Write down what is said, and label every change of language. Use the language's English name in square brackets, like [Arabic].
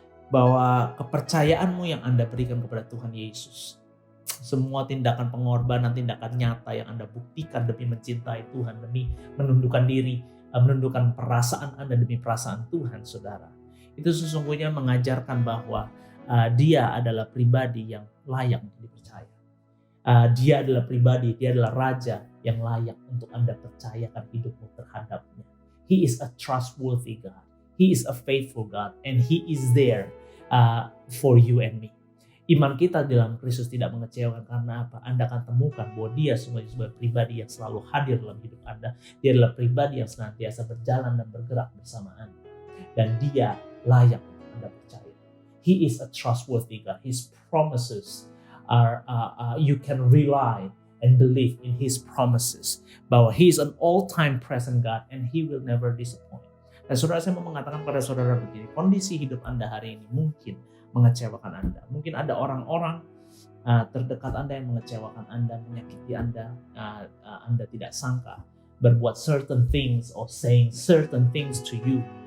[Indonesian] Bahwa kepercayaanmu yang Anda berikan kepada Tuhan Yesus, semua tindakan pengorbanan, tindakan nyata yang Anda buktikan demi mencintai Tuhan, demi menundukkan diri, menundukkan perasaan Anda demi perasaan Tuhan, saudara. Itu sesungguhnya mengajarkan bahwa dia adalah pribadi yang layak untuk dipercaya. Dia adalah pribadi, dia adalah raja yang layak untuk Anda percayakan hidupmu terhadapnya. [English] He is a trustworthy God. He is a faithful God. And He is there for you and me. [Indonesian] Iman kita dalam Kristus tidak mengecewakan karena apa? Anda akan temukan bahwa dia sebagai pribadi yang selalu hadir dalam hidup Anda. Dia adalah pribadi yang senantiasa berjalan dan bergerak bersama Anda. Dan dia layak untuk Anda percaya. [English] He is a trustworthy God. His promises are you can rely and believe in His promises. Bahwa He is an all-time present God and He will never disappoint. [Indonesian] Dan saudara, saya mau mengatakan pada saudara begini, kondisi hidup Anda hari ini mungkin mengecewakan Anda. Mungkin ada orang-orang terdekat Anda yang mengecewakan Anda, menyakiti Anda. Anda tidak sangka berbuat [English] certain things or saying certain things to you.